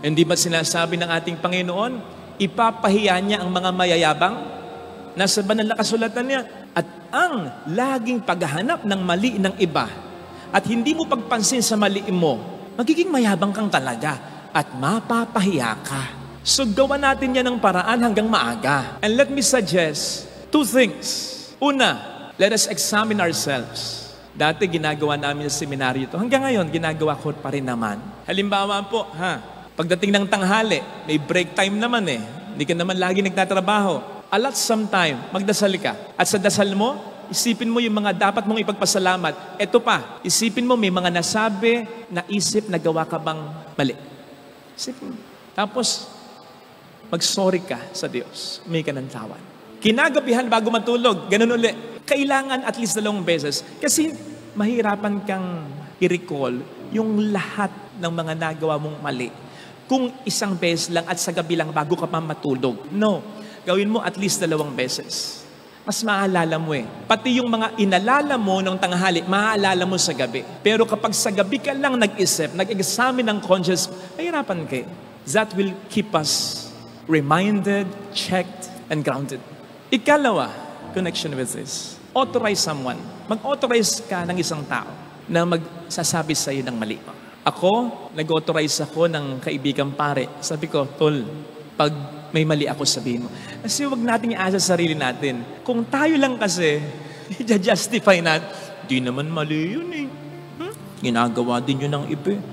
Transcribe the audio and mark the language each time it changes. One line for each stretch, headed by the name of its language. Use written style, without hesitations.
Filipino: Hindi ba sinasabi ng ating Panginoon, ipapahiya niya ang mga mayayabang? Nasa banal na kasulatan niya. At ang laging paghahanap ng mali ng iba at hindi mo pagpansin sa mali mo, magiging mayabang kang talaga at mapapahiya ka. So gawa natin yan ng paraan hanggang maaga.
English: And let me suggest 2 things. Una, let us examine ourselves.
Filipino: Dati ginagawa namin sa seminaryo ito. Hanggang ngayon, ginagawa ko pa rin naman. Halimbawa po, pagdating ng tanghali, may break time naman Hindi ka naman lagi nagtatrabaho.
English: Allot some time,
Filipino: magdasal ka. At sa dasal mo, isipin mo yung mga dapat mong ipagpasalamat. Ito pa, isipin mo may mga nasabi, naisip, nagawa ka bang mali. Isipin mo. Tapos, mag-sorry ka sa Diyos. May ka ng tawan. Kinagabihan bago matulog, ganun uli. Kailangan at least 2 beses. Kasi mahirapan kang i-recall yung lahat ng mga nagawa mong mali. Kung 1 beses lang at sa gabi lang bago ka pa matulog. No. Gawin mo at least 2 beses. Mas maaalala mo Pati yung mga inalala mo ng tanghali, maaalala mo sa gabi. Pero kapag sa gabi ka lang nag-isip, nag-examine ng conscience, mahirapan kayo.
English: That will keep us reminded, checked, and grounded. Ikalawa, connection with this. Authorize someone.
Filipino: Mag-authorize ka ng isang tao na magsasabi sa iyo ng mali. Ako, nag-authorize ako ng kaibigang pare. Sabi ko, Tol, pag may mali ako, sabihin mo. Kasi huwag natin iasa sa sarili natin. Kung tayo lang kasi, i-justify natin, di naman mali yun Ginagawa din yun ng iba.